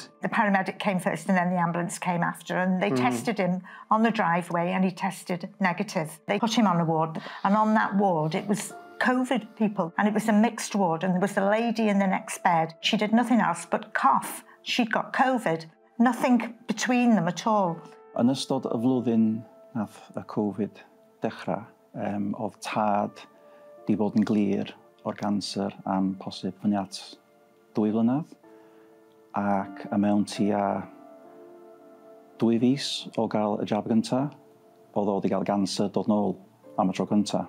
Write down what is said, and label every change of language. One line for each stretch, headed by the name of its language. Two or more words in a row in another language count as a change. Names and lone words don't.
English: The paramedic came first and then the ambulance came after, and they tested him on the driveway and he tested negative. They put him on a ward, and on that ward it was COVID people, and it was a mixed ward, and there was a lady in the next bed. She did nothing else but cough. She'd got COVID. Nothing between them at all.
Welsh: Yn ystod y flwyddyn nath y Covid dechrau, oedd tad di bod yn glir o'r canser am posib fyny at 2 flynedd, ac y mewn tua 2 fis o gael y jab gyntaf, oedd o wedi cael canser dod nôl am y tro gyntaf.